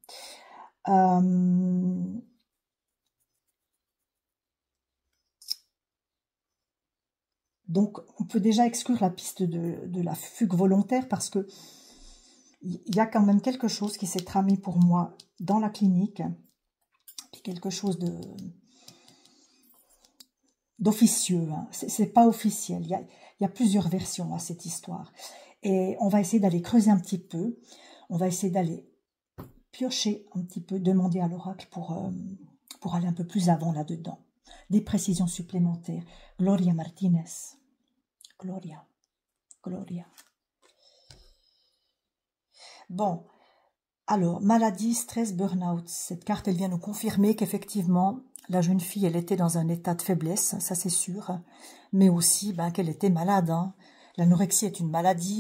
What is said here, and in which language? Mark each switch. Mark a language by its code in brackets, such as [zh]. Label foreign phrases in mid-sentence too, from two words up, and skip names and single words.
[fr] Donc, on peut déjà exclure la piste de la fugue volontaire parce que il y a quand même quelque chose qui s'est tramé pour moi dans la clinique, quelque chose d'officieux. Hein. C'est pas officiel. Il y a plusieurs versions à cette histoire. Et on va essayer d'aller creuser un petit peu. On va essayer d'aller piocher un petit peu, demander à l'oracle pour aller un peu plus avant là-dedans. Des précisions supplémentaires. Gloria Martinez. Gloria. Gloria. Bon, alors, maladie, stress, burn-out. Cette carte, elle vient nous confirmer qu'effectivement, la jeune fille, elle était dans un état de faiblesse, ça c'est sûr, mais aussi qu'elle était malade. Hein. L'anorexie est une maladie.